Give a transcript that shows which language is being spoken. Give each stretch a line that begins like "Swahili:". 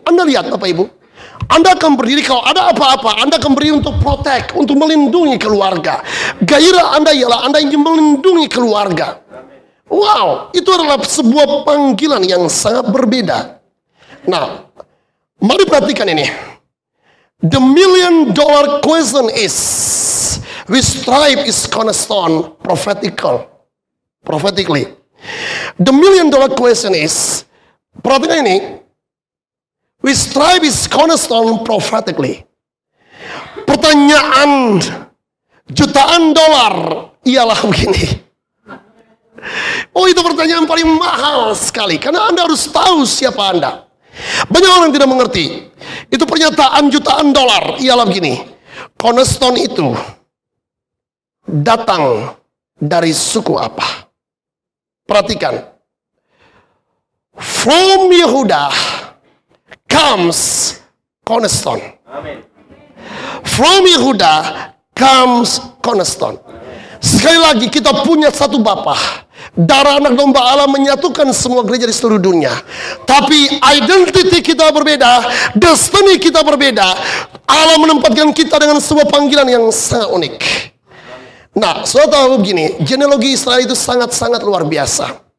Indonesian: Anda lihat Bapak Ibu, Anda akan berdiri kalau ada apa-apa, Anda akan berdiri untuk protect, untuk melindungi keluarga. Gairah Anda ialah Anda ingin melindungi keluarga. Wow, itu adalah sebuah panggilan yang sangat berbeda. Nah, mari perhatikan ini.
English: The $1 million question is, which tribe is cornerstone prophetically? The $1 million question is,
Indonesian: perhatikan ini,
English: which tribe is cornerstone prophetically?
Indonesian: Pertanyaan jutaan dolar ialah begini. Oh, itu pertanyaan paling mahal sekali, karena Anda harus tahu siapa Anda. Banyak orang tidak mengerti. Itu pernyataan jutaan dolar ialah begini. Cornerstone itu datang dari suku apa? Perhatikan.
English: From Yehuda comes cornerstone. From Yehuda comes cornerstone.
Indonesian: Sekali lagi, kita punya satu Bapa. Darah anak domba Allah menyatukan semua gereja di seluruh dunia. Tapi identity kita berbeda, destiny kita berbeda. Allah menempatkan kita dengan sebuah panggilan yang sangat unik. Nah, saudara tahu begini, genealogi Israel itu sangat-sangat luar biasa.